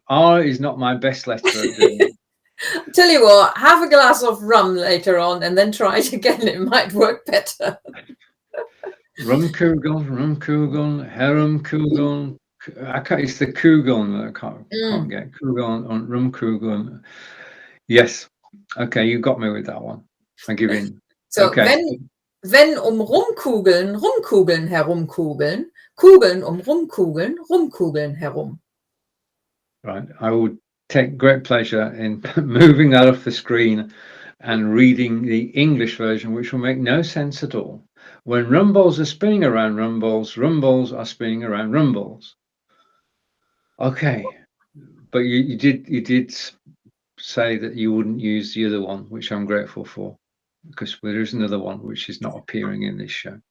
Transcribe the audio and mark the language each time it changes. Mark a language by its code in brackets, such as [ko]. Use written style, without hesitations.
[en] R is not my best letter at doing it. Tell you what, have a glass of rum later on and then try it again. It might work better. [de] Rumkugeln, Herumkugeln. [en] It's the Kugeln that I can't get. Kugeln on Rumkugeln. Yes. Okay, you got me with that one. I give in. So, okay. [de] wenn Rumkugeln, Rumkugeln herumkugeln, Kugeln Rumkugeln, Rumkugeln herum. [en] Right. I would take great pleasure in moving that off the screen and reading the English version, which will make no sense at all. When rumballs are spinning around rumballs, rumballs are spinning around rumballs. Okay, but you did say that you wouldn't use the other one, which I'm grateful for, because there is another one which is not appearing in this show.